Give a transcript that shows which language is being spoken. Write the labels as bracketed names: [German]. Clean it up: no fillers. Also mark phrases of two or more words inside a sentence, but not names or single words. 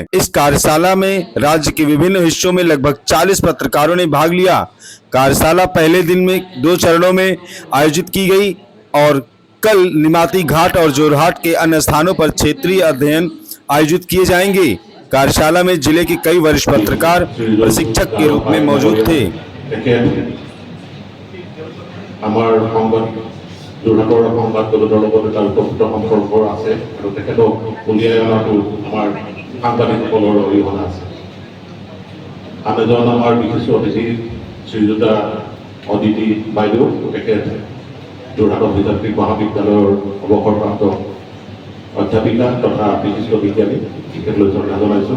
[Hindi] इस कार्यशाला में राज्य के विभिन्न हिस्सों में लगभग 40 पत्रकारों ने भाग लिया। कार्यशाला पहले दिन में 2 चरणों में आयोजित की गई और कल निमाती घाट और जोरहाट के अन्य स्थानों पर क्षेत्रीय अध्ययन आयोजित किए जाएंगे। कार्यशाला में जिले के कई वरिष्ठ पत्रकार प्रशिक्षक के रूप में मौजूद थे। [Assamese] যোৰহাটৰ সংবাদ জগতৰ লগত এটা উপযুক্ত সম্পৰ্ক আছে আৰু তেখেতক উলিয়াই অনাটো আমাৰ সাংবাদিকসকলৰ অৰিহণা আছে। আন এজন আমাৰ বিশেষ অতিথি শ্ৰীযুতা অদিতি বাইদেউ, তেখেত যোৰহাট অভিযান্ত্ৰিক মহাবিদ্যালয়ৰ অৱসৰপ্ৰাপ্ত অধ্যাপিকা তথা বিশিষ্ট বিজ্ঞানী, তেখেতলৈ শ্ৰদ্ধা জনাইছোঁ।